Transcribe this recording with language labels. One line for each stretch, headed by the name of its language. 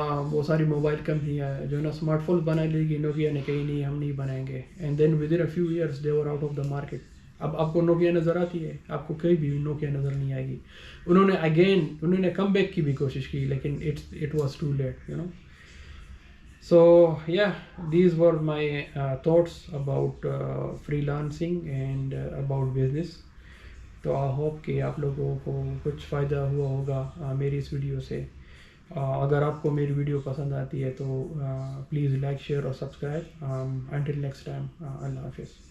Urdu: وہ ساری موبائل کمپنیاں جو ہے نا اسمارٹ فون بنا لے گی، نوکیا نے کہیں نہیں ہم نہیں بنائیں گے،
English: And then within a few years they were out of the market.
Urdu: اب آپ کو نوکیا نظر آتی ہے؟ آپ کو کہیں بھی نوکیا نظر نہیں آئے گی. انہوں نے کم بیک کی بھی کوشش کی لیکن
English: It was too late you know. So yeah, these were my thoughts about freelancing and about business.
Urdu: تو
English: I hope
Urdu: کہ آپ لوگوں کو کچھ فائدہ ہوا ہوگا میری اس ویڈیو سے. اگر آپ کو میری ویڈیو پسند آتی ہے تو پلیز لائک شیئر اور سبسکرائب.
English: until next time,
Urdu: اللہ حافظ.